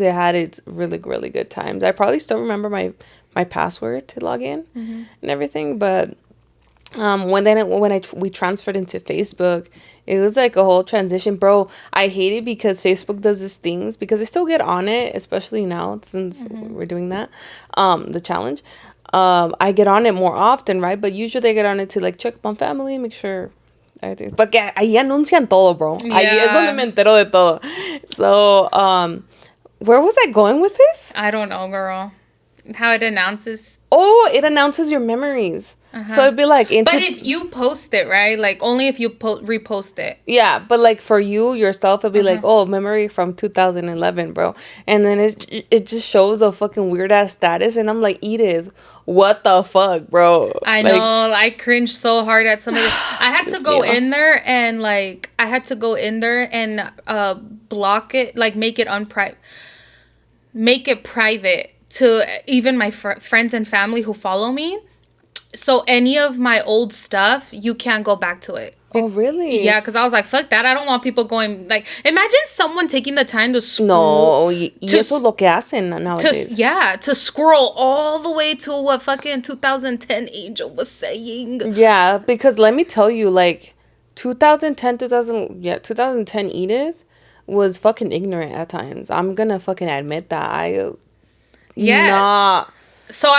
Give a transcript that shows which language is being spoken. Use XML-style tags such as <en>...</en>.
<en>It had its really, really good times. I probably still remember my password to log in and everything, but we transferred into Facebook, it was like a whole transition, bro. I hate it because Facebook does these things, because I still get on it, especially now since we're doing that, the challenge. I get on it more often, right? But usually I get on it to like check up on family, make sure everything.</en> <es>Porque ahí anuncian todo, bro. Yeah. Ahí es donde me entero de todo.</es> <en>So, where was I going with this? I don't know, girl. How it announces. Oh, it announces your memories. So it'd be like... but if you post it, right? Like, only if you repost it. Yeah, but like for you, yourself, it'd be like, oh, memory from 2011, bro. And then it just shows a fucking weird-ass status. And I'm like, Edith, what the fuck, bro? I know. I cringed so hard at some of it. I had to go in there and, like... I had to go in there and block it. Like, make it private to even my friends and family who follow me. So any of my old stuff, you can't go back to it. Oh, really? Yeah, because I was like, fuck that. I don't want people going... Like, imagine someone taking the time to scroll...</en> <es>No, y eso es lo que hacen nowadays.</es> <en>To scroll all the way to what fucking 2010 Angel was saying. Yeah, because let me tell you, like, 2010 Edith was fucking ignorant at times. I'm gonna fucking admit that. So</en>